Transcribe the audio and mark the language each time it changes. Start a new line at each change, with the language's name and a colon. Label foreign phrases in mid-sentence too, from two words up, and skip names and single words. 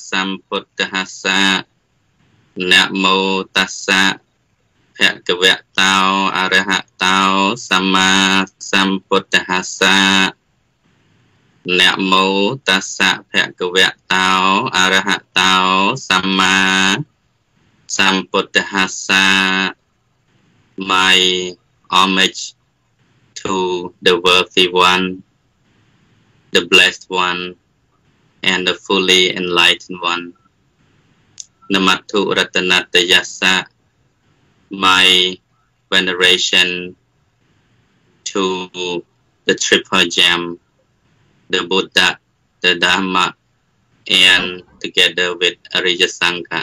Pali: Sambuddhassa Namo Tassa Bhagavato Arahato Sama Sambuddhassa Namo Tassa Bhagavato Arahato Sama Sambuddhassa.
English: My homage to the worthy one, the blessed one, and the fully enlightened one.
Pali: Namattu Ratanatayassa,
English: my veneration to the triple gem, the Buddha, the Dhamma, and together with Arya Sangha.